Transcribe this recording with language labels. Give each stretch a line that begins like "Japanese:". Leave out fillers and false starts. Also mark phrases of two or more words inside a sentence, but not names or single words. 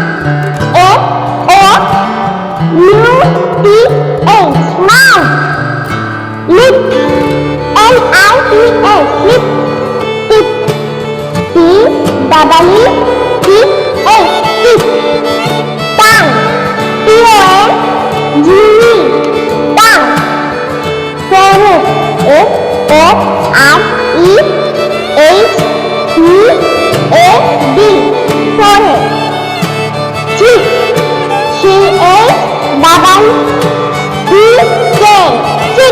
English: M-O-U-T-H. Mouth. Lip. L-I-P-S. Lip. Tip. T-W-E-T-H. Tip. Tongue. T-O-N-G-U-E. Tongue. Forehead. F-O-R-E-H-E-A-D. Forehead. Cheek. C-H-E-E-K. Cheek.